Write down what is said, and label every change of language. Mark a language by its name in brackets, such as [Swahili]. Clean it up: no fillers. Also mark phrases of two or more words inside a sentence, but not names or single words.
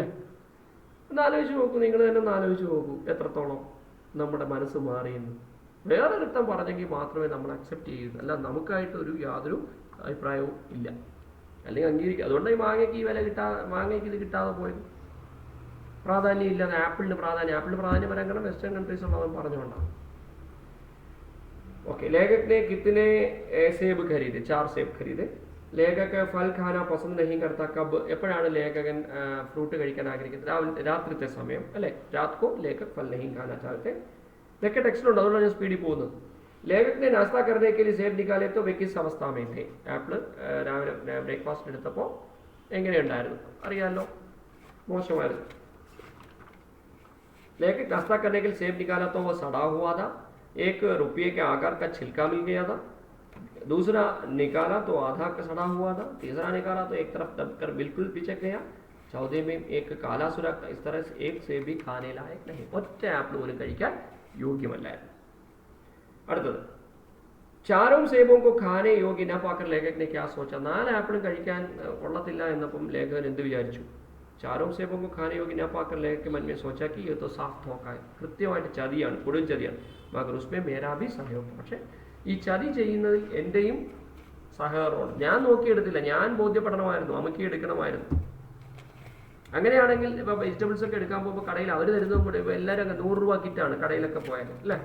[Malayalam] ഒന്ന് ആലോചിച്ച് നോക്കൂ, നിങ്ങൾ തന്നെ ഒന്ന് ആലോചിച്ച് നോക്കൂ എത്രത്തോളം നമ്മുടെ മനസ്സ് മാറിയെന്ന്. വേറെ ഒരുത്തം പറഞ്ഞെങ്കിൽ മാത്രമേ നമ്മൾ അക്സെപ്റ്റ് ചെയ്യൂ, അല്ല നമുക്കായിട്ട് യാതൊരു അഭിപ്രായവും ഇല്ല, അല്ലെങ്കിൽ അംഗീകരിക്കുക. അതുകൊണ്ട് ഈ മാങ്ങയ്ക്ക് ഇത് കിട്ടാതെ പോയത്. പ്രാധാന്യം ഇല്ലാതെ ആപ്പിളിന് പ്രാധാന്യം വരാൻ കാരണം [English] western countries [Malayalam] ഉള്ളവൻ പറഞ്ഞുകൊണ്ടാണ്. [Hindi] ओके लेखक ने कितने सेब खरीदे? 4 सेब खरीदे. लेखक फल खाना पसंद नहीं करता कब? [Malayalam] എപ്പോഴാണ് ലേഖകൻ ഫ്രൂട്ട് കഴിക്കാൻ ആഗ്രഹിക്കുന്നത്? രാത്രിത്തെ സമയം അല്ലേ? [Hindi] रात को लेखक फल नहीं खाना चाहते. [Malayalam] ഇതൊക്കെ ടെക്സ്റ്റിലുണ്ട്, അതുകൊണ്ടാണ് ഞാൻ സ്പീഡിൽ പോകുന്നത്. [Hindi] लेखक ने नाश्ता करने के लिए सेब निकाले तो वे किस अवस्था में थे? [Malayalam] ആപ്പിൾ രാവിലെ ബ്രേക്ക്ഫാസ്റ്റ് എടുത്തപ്പോൾ എങ്ങനെയുണ്ടായിരുന്നു അറിയാമല്ലോ, മോശമായിരുന്നു. [Hindi] लेखक नाश्ता करने के लिए सेब निकाला तो वो सड़ा हुआ था. एक रुपये के आकार का छिलका मिल गया था. दूसरा निकाला तो आधा का सड़ा हुआ था. तीसरा निकाला तो एक तरफ दबकर बिल्कुल पिचक गया. चौथे में एक काला सुरख था. इस तरह से एक सेब भी खाने लायक नहीं. [Malayalam] ഒറ്റ ആപ്പിൾ പോലും കഴിക്കാൻ യോഗ്യമല്ലായിരുന്നു. അടുത്തത്, [Hindi] चारों सेबों को खाने योग्य न पाकर लेखक ने क्या सोचा? [Malayalam] 4 ആപ്പിളും കഴിക്കാൻ കൊള്ളത്തില്ല എന്നപ്പം ലേഖകൻ എന്ത് വിചാരിച്ചു? [Hindi] चारों सेबों को खाने योग्य न पाकर लेखक के मन में सोचा कि ये तो साफ धोखा है, [Malayalam] കൃത്യമായിട്ട് ചതിയാണ്, കൊടും ചതിയാണ്. [Hindi] मगर उसमें मेरा भी सहयोग. [Malayalam] പക്ഷെ ഈ ചതി ചെയ്യുന്നതിൽ എൻ്റെയും സഹകരണമാണ്. ഞാൻ നോക്കിയെടുത്തില്ല, ഞാൻ ബോധ്യപ്പെടണമായിരുന്നു, അമ്മയ്ക്ക് എടുക്കണമായിരുന്നു. അങ്ങനെയാണെങ്കിൽ ഇപ്പോൾ വെജിറ്റബിൾസ് ഒക്കെ എടുക്കാൻ പോകുമ്പോൾ കടയിൽ അവർ തരുന്നതും കൂടെ ഇപ്പോൾ എല്ലാവരും അങ്ങ് 100 രൂപ കിറ്റാണ് കടയിലൊക്കെ പോയാൽ അല്ലേ?